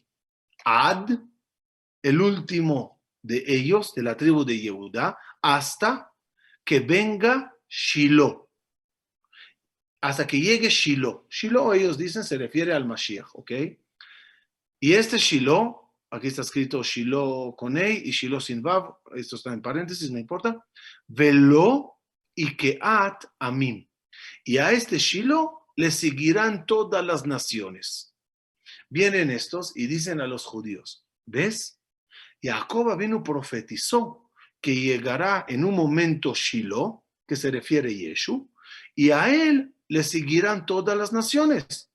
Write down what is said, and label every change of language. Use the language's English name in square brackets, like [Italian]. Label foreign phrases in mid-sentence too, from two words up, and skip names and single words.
[Spanish] Ad, el último de ellos, de la tribu de Yehudá, hasta que venga Shilo. Hasta que llegue Shilo. Shilo, ellos dicen, se refiere al Mashiach, ¿ok? Y este Shilo, aquí está escrito Shilo con E y Shilo sin Vav, esto está en paréntesis, no importa. [Hebrew] ולו יקהת עמים. [Spanish] Y a este Shilo le seguirán todas las naciones. Vienen estos y dicen a los judíos, ¿ves? Jacob vino profetizó que llegará en un momento Shilo, que se refiere a Yeshu, y a él le seguirán todas las naciones.